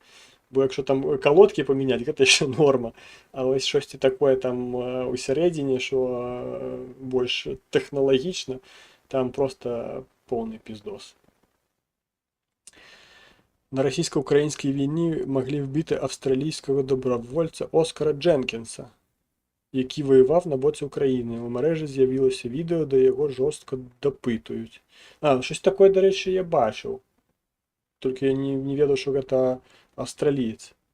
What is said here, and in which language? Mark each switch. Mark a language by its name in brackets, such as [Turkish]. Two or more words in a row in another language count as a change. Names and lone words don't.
[Belarusian] Бо якщо там колодкі памяняць, гэта яшчэ норма. А вось штосьці такое там у сярэдзіне, што больш тэхналагічна, там просто поўны пиздос. [Ukrainian] На расійска-украінскай війні маглі вбити австралійського добровольця Оскара Дженкінса, який воював на боці України. У мережі з'явилося відео, де його жорстко допитують. Щось таке, до речі, я бачив. Тільки я не ведав, що це австралієць.